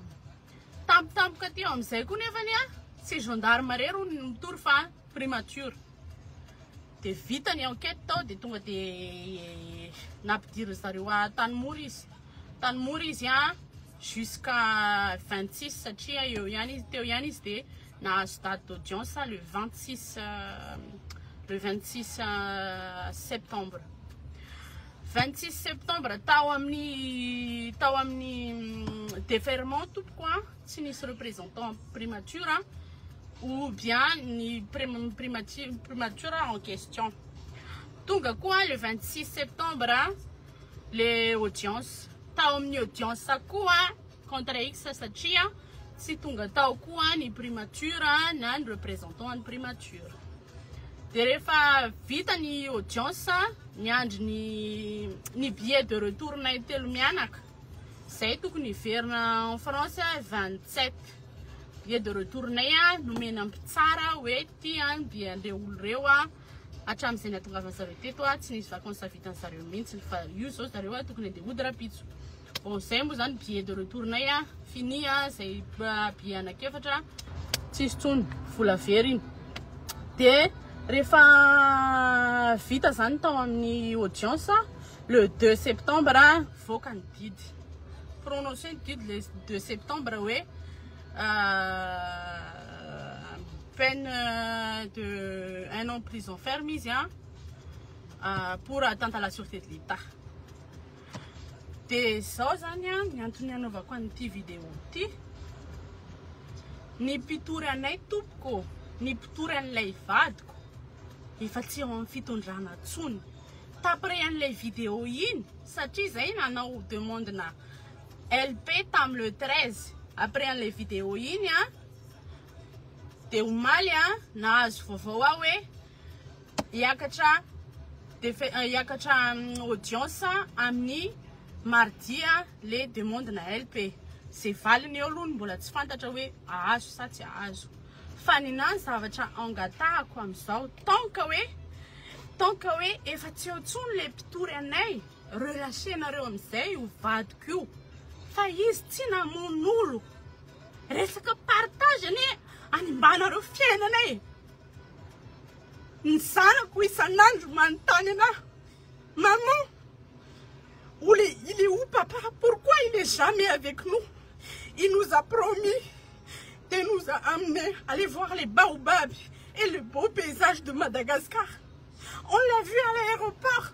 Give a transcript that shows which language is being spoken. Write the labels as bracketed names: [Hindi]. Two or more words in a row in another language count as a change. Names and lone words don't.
[Malagasy] Tampotampoka teo amin'izay koa nefany a, tsy gendarme rery mitory fa primature. De vita ny enquête tao de tonga de nampidiry zareo a Tanimora izy a jusqu'à 26 satria teo ihany izy de nahazo [French] date d'audience le 26 septembre. [Malagasy] 26 septembre tao amin'ny déferment tompoko a, tsy nisy [French] représentant primature ou bien [Malagasy] ny primature [French] en question. [Malagasy] Tonga koa [French] le 26 septembre le audience. [Malagasy] Tao amin'ny audience koa [French] contre X [Malagasy] satria tsy tonga tao koa ny primature na ny représentant ny primature. De rehefa vita ny audience, niandry ny [French] billet de retour [Malagasy] nay telo mianaka. Zay tokony hiverina [French] en France [Malagasy] 27. [French] Billet de retour [Malagasy] nay a nomena mpitsara hoe ty a billet an'ireo olo reo a hatramin'izay nahatongavana zareo teto a, tsy nisy vacances vitan'ny zareo mihitsy fa io zao zareo a tokony andeha hody rapitso. Bon zay moa zany [French] billet de retour [Malagasy] nay a fini a, zay billet anakefatra tsisy tsony vola very iny. De rehefa vita zany tao amin'ny audience [French] le 2 septembre [Malagasy] voaka ny didy. Prononcé ny didy [French] le 2 septembre [Malagasy] hoe [French] peine de 1 an prison ferme pour atteinte à la sûreté de l'État. [Malagasy] De zao zany ny antony anaovako an'ity vidéo ity, ny mpitory anay tompoko, ny mpitory an'ilay vadiko efa tsy eo amin'ny fitondrana tsony. Tapre an'ilay vidéo iny satria zay nanao demande na LP tamin'ny le 13. Après an'ilay vidéo iny de omaly nahazo vaovao hoe hiakatra audience amin'ny [French] mardi le demande [Malagasy] na LP. C'est valiny eo aloha mbola tsy fantatra hoe ahazo sa tsy ahazo. Fa ninany zavatra angatahako am'izao [French] tant que [Malagasy] hoe efa tsy eo tsony le mpitory anay, relâchenareo am'izay io vadiko io. Fa izy tsy namon'olo, resaka partage ane animbanareo fiainanay. Ny zanako isan'andro manontany anahy, [French] maman, il est où papa? Pourquoi il est jamais avec nous? Il nous a promis de nous amener aller voir les baobabs et le beau paysage de Madagascar. On l'a vu à l'aéroport.